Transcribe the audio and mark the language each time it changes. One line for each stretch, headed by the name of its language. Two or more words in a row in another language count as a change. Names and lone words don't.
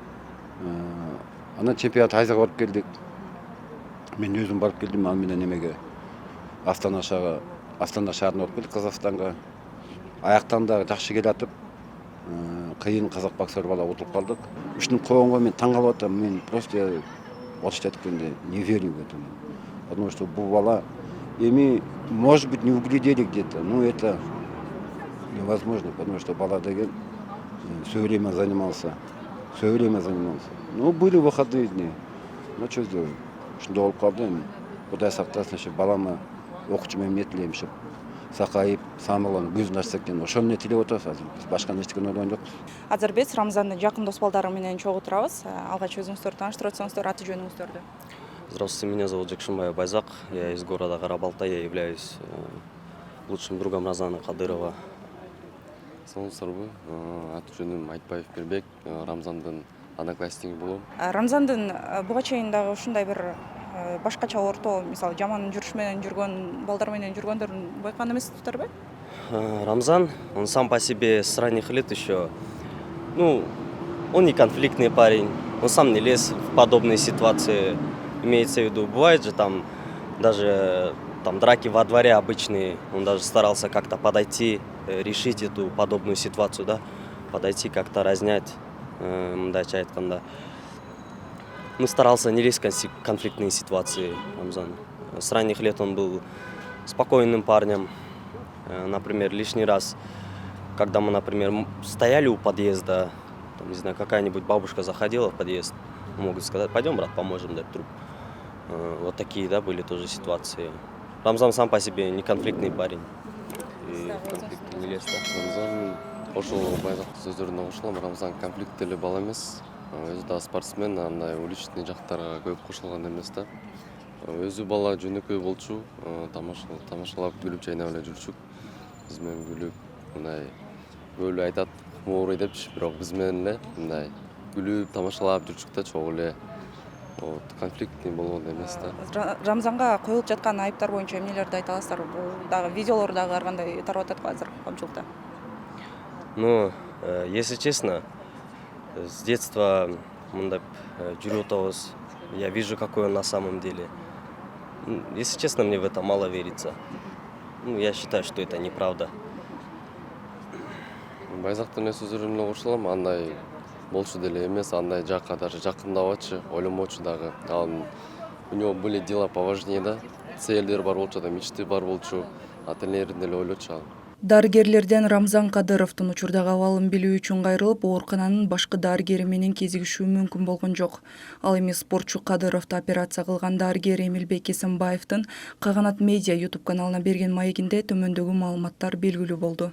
Kyrgyz: Анан чемпионат Азияга барып келдик. Мен өзүм барып келдим, ал менен эмеге Астана шаарына барып келдик, Казакстанга. Аяктан да жакшы келатып, кыйын казак боксер бала утуп калдык. Ушуну койгонго мен таң калып атам. Мен просто орусча айтканда
Russian: не верю в это. Потому что
Kyrgyz: бул бала эми,
Russian: может быть, не углядели где-то, но это невозможно, потому что
Kyrgyz: бала деген
Russian: все время занимался. Ну, были выходные дни. Ну, что сделаем?
Kyrgyz: Ушундай болуп калды эми. Кудай сактасын, ошо балама окуучум эмне тилейм, ошо сакайып, самыланып, көзүн ачса экен. Ошону тилеп атабыз азыр. Биз башка нечтеге ойгон жокпуз. Азыр биз Рамзандын жакын дос балдары менен чогуу турабыз. Алгач өзүңүздөрдү тааныштырып өтсөңүздөр, аты жөнүңүздөрдү.
Russian: Здравствуйте, меня зовут Жакшимбаев Байзак. Я из города Карабалта. Я являюсь лучшим другом Рамзана Кадырова.
Kyrgyz: Саламатсыздарбы? Аты жөнүм Айтбаев Бербек, Рамзандын однокласснигы болом. Рамзандын буга чейин дагы ушундай бир башкача орто, мисалы жаман жүрүш менен жүргөн балдар менен жүргөндөрүн байкаган эмессиздерби?
Russian: Рамзан, он сам по себе с ранних лет еще, ну, он не конфликтный парень, он сам не лез в подобные ситуации. Имеется в виду, бывает же там даже там драки во дворе обычные, он даже старался как-то подойти, решить эту подобную ситуацию, да, подойти как-то разнять,
Kyrgyz: мындайча айтканда.
Russian: Ну, старался не лезть в конфликтные ситуации, Рамзан. С ранних лет он был спокойным парнем. Например, лишний раз, когда мы, например, стояли у подъезда, там, не знаю, какая-нибудь бабушка заходила в подъезд, могут сказать: пойдем, брат, поможем дать труп. Вот такие, да, были тоже ситуации. Рамзан сам по себе не конфликтный парень. И в конфликты не лез, да.
Kyrgyz: Рамзан ошол байзактын сөздөрүнө кошулам. Рамзан конфликттеле бала эмес. Өзү да спортсмен, андай уличный жактарга көп кошулган эмес да. Өзү бала жөнөкөй болчу, тамашалап күлүп чайнап эле жүрчүк. Биз менен күлүп, мындай көбүлө айтат моорой депчи, бирок биз менен эле мындай күлүп тамашалап жүрчүк да, чогуу эле конфликтный болгон эмес да. Рамзанга коюлуп жаткан айыптар боюнча эмнелерди айта аласыздар? Бул дагы видеолор дагы ар кандай тарап атат го азыр коомчулукта.
Russian: Ну, если честно, с детства
Kyrgyz: мындай жүрүп атабыз.
Russian: Я вижу, какой он на самом деле. Если честно, мне в это мало верится. Я считаю, что это неправда.
Kyrgyz: Байзактын сөздөрүнө кошулам, андай болчу деле эмес, андай жакка даже жакындабачы, ойломочу дагы.
Russian: У него были дела поважнее, да.
Kyrgyz: Целдер бар болчу да, мечты бар болчу, тренерин деле ойлочу. Дарыгерлерден Рамзан Кадыровдун учурдагы абалын билүү үчүн кайрылып, оорукананын башкы дарыгери менен кезигишүү мүмкүн болгон жок. Ал эми спортчу Кадыровду операция кылган дарыгер Эмилбек Эсенбаевдин Каганат медиа YouTube каналына берген маегинде төмөндөгү маалыматтар белгилүү болду.